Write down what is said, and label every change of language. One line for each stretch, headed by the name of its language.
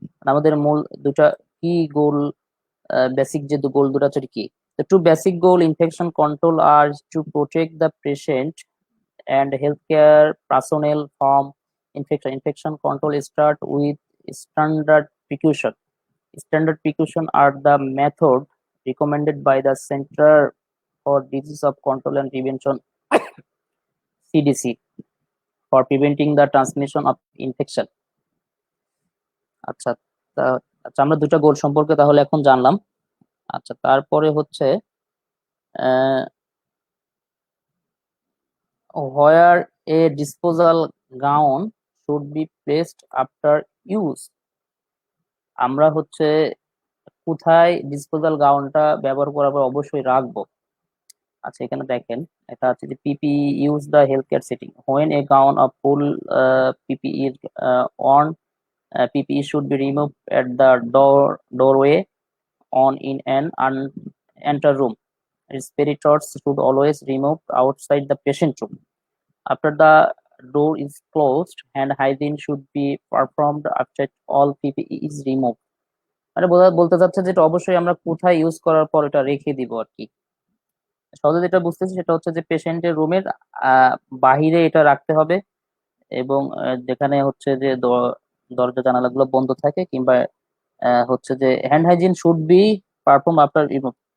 Bangla: আমাদের মূল দুটা কি গোল, বেসিক যে গোল দুটো আছে কি?
English: The two basic goal infection control are to protect the patient and healthcare personnel from infection. Infection control start with standard precaution. Standard precaution are the method recommended by the Center for Disease of Control and Prevention CDC for preventing the transmission of infection.
Bangla: আচ্ছা, আচ্ছা, আমরা দুটা গোল সম্পর্কে তাহলে এখন জানলাম।
English: আচ্ছা,
Bangla: তারপরে হচ্ছে
English: where a disposal gown should be placed after use.
Bangla: আমরা হচ্ছে কোথায় ডিসপোজাল গাউনটা ব্যবহার করার পর অবশ্যই রাখবো।
English: আচ্ছা,
Bangla: এখানে দেখেন এটা আছে যে
English: PP use the health care setting when a gown of full PPE on PPE should be removed at the doorway on in an enter room. Respirators should always removed outside the patient room. After the door is closed, hand hygiene should be performed after all PPE is removed.
Bangla: মানে বলতে চাচ্ছে যেটা অবশ্যই আমরা কোথায় use করার পর এটা রেখে দিব আর কি। সহজে যেটা বুঝতেছি সেটা হচ্ছে যে পেশেন্টের রুমের বাহিরে এটা রাখতে হবে, এবং যেখানে হচ্ছে যে দরজা জানালাগুলো বন্ধ থাকে, কিংবা হচ্ছে যে
English: Hand hygiene should be perform after remove.